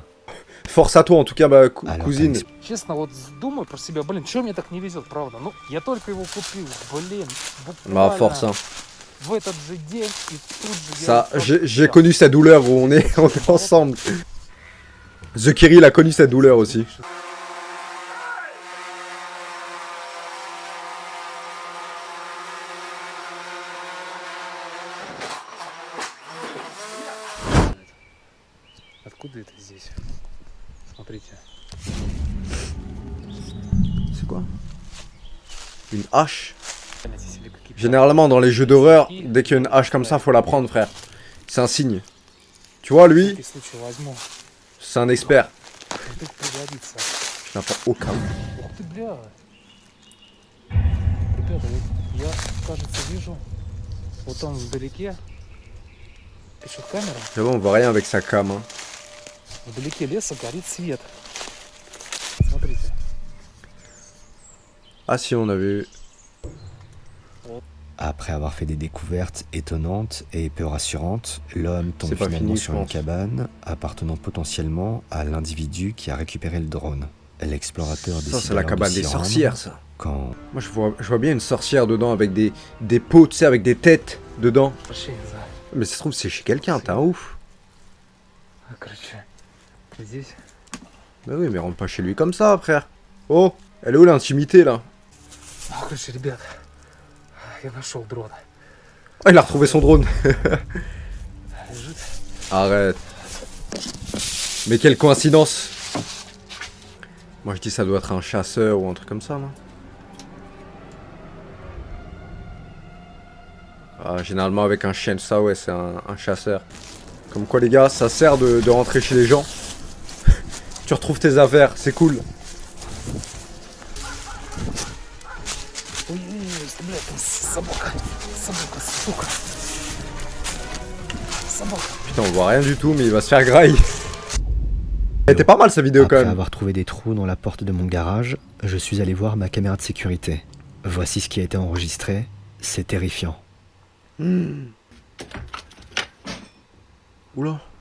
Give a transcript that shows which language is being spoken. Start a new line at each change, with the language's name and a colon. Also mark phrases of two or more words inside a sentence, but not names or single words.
French: Force à toi en tout cas, cousine. Bah force hein. Ça, j'ai connu sa douleur où on est ensemble. The Kirill a connu cette douleur aussi.
Russian: Откуда это здесь? Смотрите.
French: C'est quoi? Une hache? Généralement dans les jeux d'horreur, dès qu'il y a une hache comme ça, faut la prendre, frère. C'est un signe. Tu vois, lui, c'est un expert. Je n'ai pas aucun.
Russian: Ух ты, бля. Ребята, я, кажется, вижу вот там вдалеке. Ты что, камера?
French: J'avoue, on voit rien avec sa cam. Hein.
Russian: Вдалеке леса горит свет. Смотрите.
French: Ah si, on a vu. Après avoir fait des découvertes étonnantes et peu rassurantes, l'homme tombe C'est pas finalement fini, sur je une pense. cabane appartenant potentiellement à l'individu qui a récupéré le drone. L'explorateur décide Ça, c'est la alors de cabane s'y des rendre sorcières, ça. quand Moi, je vois bien une sorcière dedans avec des pots, tu sais, avec des têtes dedans.
Russian: Пошли за.
French: Mais ça se trouve, c'est chez quelqu'un, t'es un ouf.
Russian: Короче, здесь.
French: Bah oui, mais rentre pas chez lui comme ça, frère. Oh, elle est où l'intimité, là?
Russian: Короче, ребят, я нашел дрон.
French: Oh, il a retrouvé son drone.
Russian: Лежит.
French: Arrête. Mais quelle coïncidence. Moi, je dis ça doit être un chasseur ou un truc comme ça, non? Ah, généralement, avec un chien, ça, ouais, c'est un chasseur. Comme quoi, les gars, ça sert de rentrer chez les gens. Tu retrouves tes affaires, c'est cool.
Russian: Ой, бля, там собака. Собака, сука. Собака.
French: Putain, on voit rien du tout, mais il va se faire graille. Elle était pas mal, sa vidéo, quand après même. avoir trouvé des trous dans la porte de mon garage, je suis allé voir ma caméra de sécurité. Voici ce qui a été enregistré, c'est terrifiant. Oula.